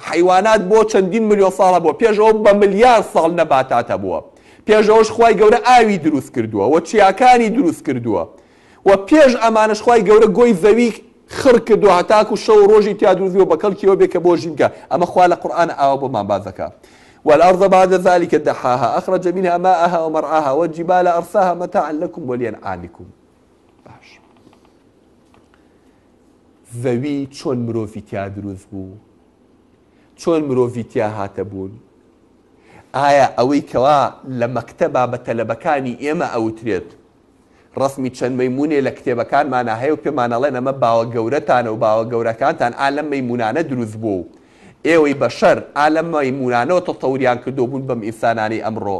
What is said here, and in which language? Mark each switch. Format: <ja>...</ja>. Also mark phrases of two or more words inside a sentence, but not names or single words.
<ckb>حیوانات بۆ چەندین ملیۆن ساڵە بووە، پێشەوە بە ملیار ساڵ نەباتاتە بووە، پێشەوەش خوای گەورە ئاوی دروست کردووە و چیاکانی دروست کردووە و پێش ئەمانەش خوای گەورە گۆی زەوی خڕ کردو هەتاکو شەو ڕۆژی تیا دروستیەوە بە کەڵکیەوە بێ کە بۆ ژینکە. ئەمە خوا لە قورئان ئاوا بۆمان باس دەکات.</ckb> <ar>والأرض بعد ذلك دحاها أخرج منها ماءها ومرعاها والجبال أرساها متاعا لكم ولأنعامكم.</ar> <ckb>باش زەوی چۆن مرۆڤی تیا دروست بوو، چۆن مرۆڤی تیا هاتە بوون؟ ئایا ئەوەی کەوا لە مەکتەبا بە تەلەبەکانی ئێمە ئەوترێت ڕسمی چەند مەیمونێ لە کتێبەکانمانە هەیە و پێمانەڵێن ئەمە باوە گەورەتانە و باوە گەورەکانتان ئالەم مەیمونانە دروست بوو، ئێوەی بەشەر ئالەم مەیمونانەوە تەتەوریان کردو بوون بەم ئینسانانی ئەمڕۆ.</ckb>